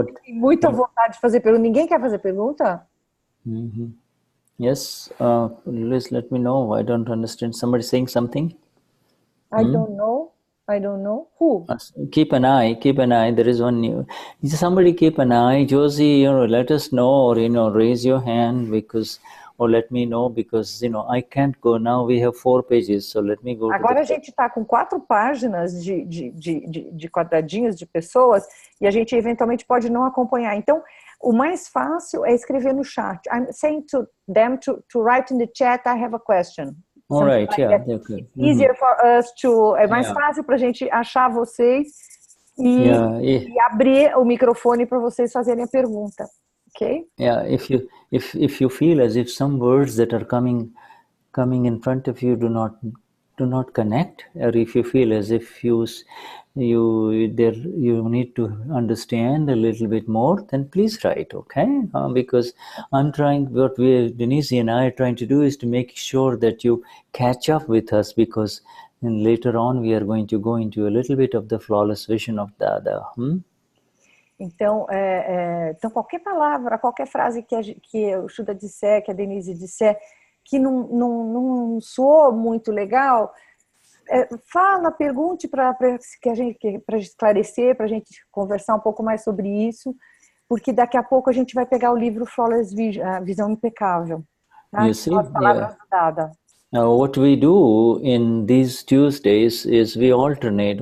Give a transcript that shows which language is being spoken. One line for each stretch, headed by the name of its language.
Portuguese: tem muita vontade de fazer pergunta. Ninguém quer fazer pergunta?
English: Yes, please let me know. I don't understand. Somebody saying something? I don't know. Who? Keep an eye. There is one new. Somebody keep an eye. Josie, let us know, or, raise your hand, because... Or let me know, because, I can't go now. We have 4 pages, so let me go.
Portuguese: Agora a gente está com 4 páginas de quadradinhos de pessoas e a gente eventualmente pode não acompanhar. Então, o mais fácil é escrever no chat.
English: I'm saying to them to write in the chat, I have a question. All right, like yeah. Okay. Easier for us to...
Portuguese: É mais fácil para a gente achar vocês e abrir o microfone para vocês fazerem a pergunta.
English: Okay. Yeah, if you feel as if some words that are coming in front of you do not connect, or if you feel as if you need to understand a little bit more, then please write, okay? Because what Denize and I are trying to do is to make sure that you catch up with us, because later on we are going to go into a little bit of the flawless vision of Dada.
Portuguese: Então, qualquer palavra, qualquer frase que o Shuddha disser, que a Denize disser, que não soou muito legal, fala, pergunte para esclarecer, para a gente conversar um pouco mais sobre isso, porque daqui a pouco a gente vai pegar o livro Flawless Vision, a Visão Impecável. Tá?
English: You see?
Portuguese: As palavras Dada.
English: What we do in these Tuesdays is we alternate.